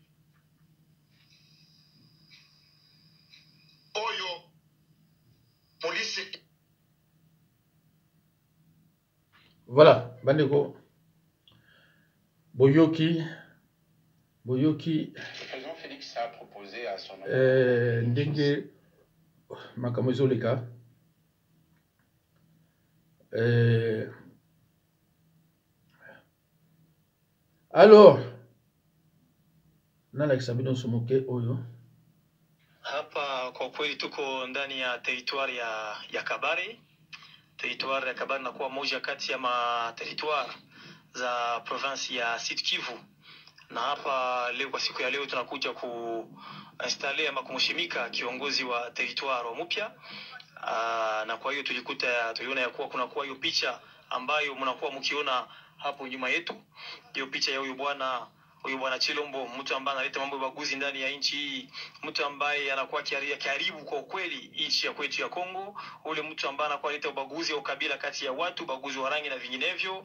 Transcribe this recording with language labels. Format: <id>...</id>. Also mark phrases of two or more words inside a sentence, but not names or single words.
<ln>Oyo police. Voilà, bandeko. Boyoki boyoki</ln> <fr>Le président Félix a proposé à son</fr> <ln>ndenge makambo ezoleka alors nalakisa bino somoke oyo</ln> <sw>hapa. Kwa kweli tuko ndani ya territoire ya Kabare. Territoire ya Kabare inakuwa moja kati ya territoire za province ya Sud Kivu, na hapa leo kwa siku ya leo tunakuja kuinstale ama kumshimika kiongozi wa territoire wa mpya. Na kwa hiyo tuliona ya kuwa kuna kuwa hiyo picha ambayo mnakuwa mkiona hapo nyuma yetu, hiyo picha ya huyu bwana Chilombo, mtu ambaye analeta mambo ya baguzi ndani ya nchi hii, mtu ambaye anakuwa karibu kwa ukweli nchi ya kwetu ya Kongo, ule mtu ambaye anakuwa analeta ubaguzi au kabila kati ya watu, baguzi wa rangi na vinginevyo.</sw>